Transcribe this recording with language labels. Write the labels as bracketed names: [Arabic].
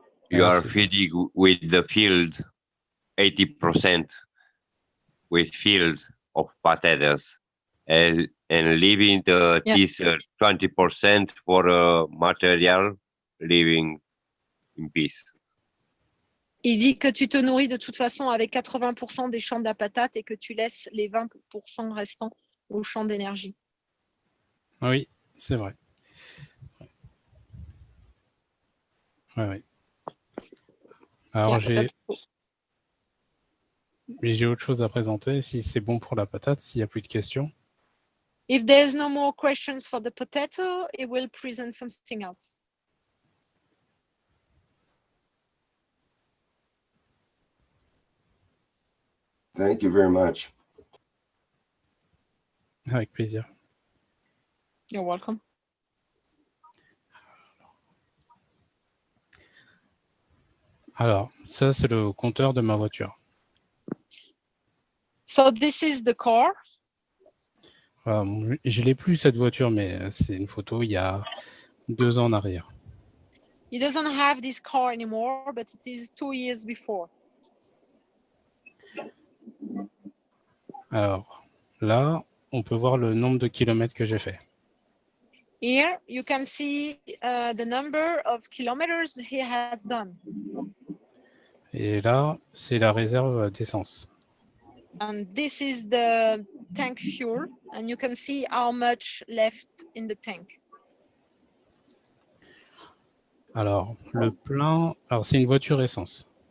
[English] You are feeding with the field 80% with fields of potatoes and leaving this 20% for material living in peace. [French] Il dit que tu te nourris de toute façon avec 80% des champs de la patate et que tu laisses les 20% restants aux champs d'énergie. Oui, c'est vrai. Ouais. Alors, Mais j'ai autre chose à présenter, si c'est bon pour la patate, s'il n'y a plus de questions. [English] If there's no more questions for the potato, it will present something else. Thank you very much. [French] Avec plaisir. [English] You're welcome. [French] Alors, ça, c'est le compteur de ma voiture. [English] So this is the car. [French] Voilà, je l'ai plus, cette voiture, mais c'est une photo il y a 2 ans en arrière. [English] He doesn't have this car anymore, but it is 2 years before. [French] Alors, là, on peut voir le nombre de kilomètres que j'ai fait. [English] Here you can see the number of kilometers he has done. [French] Et là, c'est la réserve d'essence. [English] And this is the tank fuel, and you can see how much left in the tank. [French] Alors, le plein, alors c'est une voiture essence.